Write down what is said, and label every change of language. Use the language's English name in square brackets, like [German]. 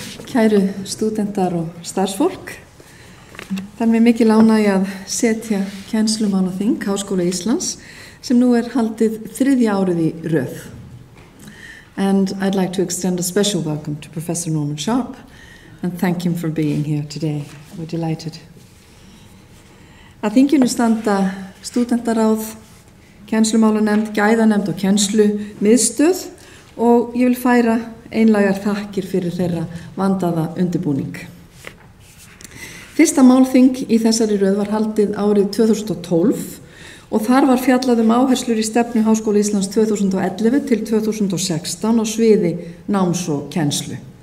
[Icelandic] Kæru stúdentar og starfsfólk, það mér mikil ánægja að setja Kennslumálanefnd Háskóla Íslands sem nú haldið 3. árið í röð. [English] And I'd like to extend a special welcome to Professor Norman Sharp and thank him for being here today. We're delighted. [Icelandic] Að þinginu standa Stúdentaráð, Kennslumálanefnd, gæðanefnd og kennslumiðstöð og ég vil færa einlægar þakkir fyrir þeirra vandaða undirbúning. Fyrsta málþing í þessari röð var haldið árið 2012 og þar var fjallað áherslur í stefnu Háskóla Íslands 2011 til 2016 á sviði náms og kennslu.